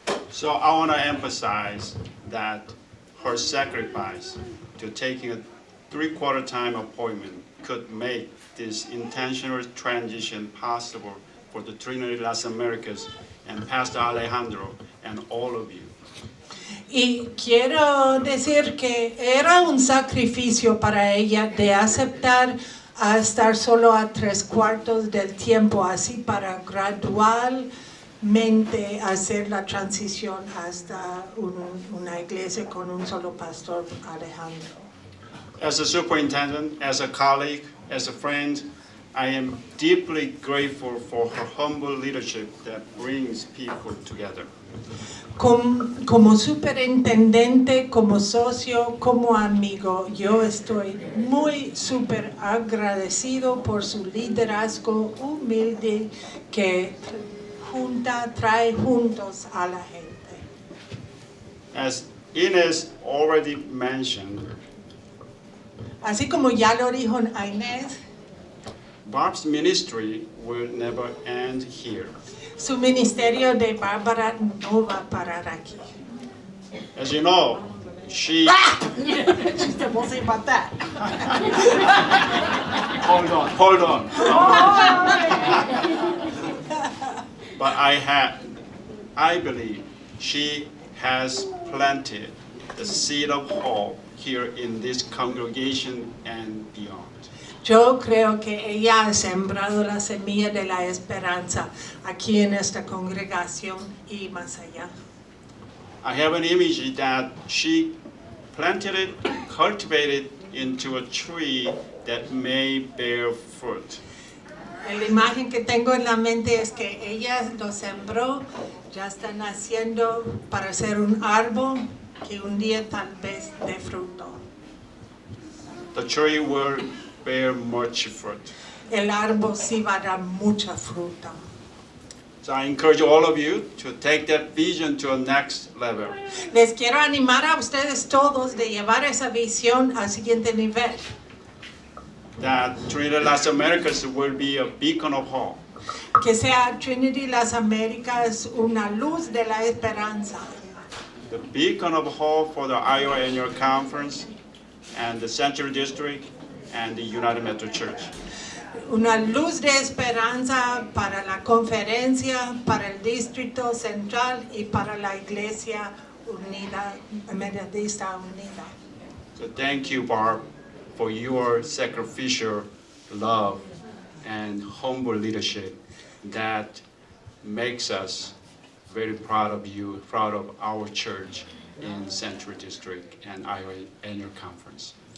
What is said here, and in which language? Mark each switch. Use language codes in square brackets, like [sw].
[en] So I want to emphasize that her sacrifice to taking a 3/4 time appointment could make this intentional transition possible for the Trinity Las Americas and Pastor Alejandro and all of you. [es] Y quiero decir que era un sacrificio para ella de aceptar a estar solo a 3/4 del tiempo, así para gradualmente hacer la transición hasta una iglesia con un solo pastor, Alejandro. [en] As a superintendent, as a colleague, as a friend, I am deeply grateful for her humble leadership that brings people together. [es] Como superintendente, como socio, como amigo, yo estoy muy súper agradecido por su liderazgo humilde que trae juntos a la gente. [en] As Inez already mentioned, [es] Así como ya lo dijo Inés, [en] Barb's ministry will never end here. [es] su ministerio de Bárbara no va a parar aquí. [en] As you know, she... She said, we'll see about that. Hold on. But I believe she has planted the seed of hope here in this congregation and beyond. [es] Yo creo que ella ha sembrado la semilla de la esperanza aquí en esta congregación y más allá. [en] I have an image that she planted it, cultivated into a tree that may bear fruit. [es] La imagen que tengo en la mente es que ella lo sembró, ya está naciendo para ser un árbol que un día tal vez dé fruto. [en] The tree will bear much fruit. [es] El árbol sí va a dar mucha fruta. [en] So I encourage all of you to take that vision to a next level. [es] Les quiero animar a ustedes todos de llevar esa visión al siguiente nivel. [en] That Trinity Las Americas will be a beacon of hope. [es] Que sea Trinity Las Américas una luz de la esperanza. [en] The beacon of hope for the Iowa Annual Conference and the Central District and the United Metro Church. [es] Una luz de esperanza para la conferencia, para el Distrito Central y para la Iglesia Unida, Metodista Unida. [en] So thank you, Barb, for your sacrificial love and humble leadership that makes us very proud of you, proud of our church in Central District and Iowa Annual Conference.